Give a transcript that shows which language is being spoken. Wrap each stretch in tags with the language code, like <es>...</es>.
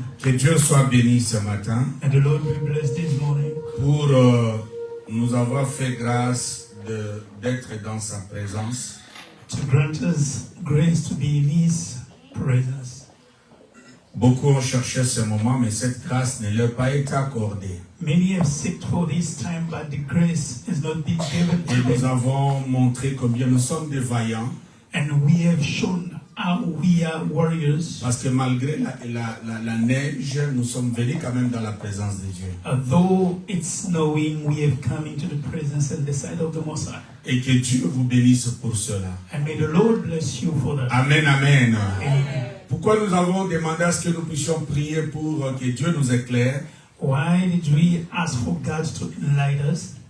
<fr>Que Dieu soit béni ce matin</fr> <en>And the Lord be blessed this morning</en> <fr>pour nous avoir fait grâce d'être dans sa présence.</fr> <en>to grant us grace to be in His presence.</en> <fr>Beaucoup ont cherché ce moment, mais cette grâce ne leur a pas été accordée.</fr> <en>Many have sought for this time, but the grace has not been given</en> <fr>Et</fr> <en>to</en> <fr>nous</fr> <en>them.</en> <fr>avons montré combien nous sommes des vaillants,</fr> <en>And we have shown how we are warriors.</en> <fr>parce que malgré la neige, nous sommes venus quand même dans la présence de Dieu.</fr> <en>Though it's snowing, we have come into the presence and the side of the Most High.</en> <fr>Et que Dieu vous bénisse pour cela.</fr> <en>And may the Lord bless you for that. Amen, amen. Amen.</en> <fr>Pourquoi nous avons demandé à ce que nous puissions prier pour que Dieu nous éclaire?</fr> <en>Why did we ask for God to enlighten us?</en>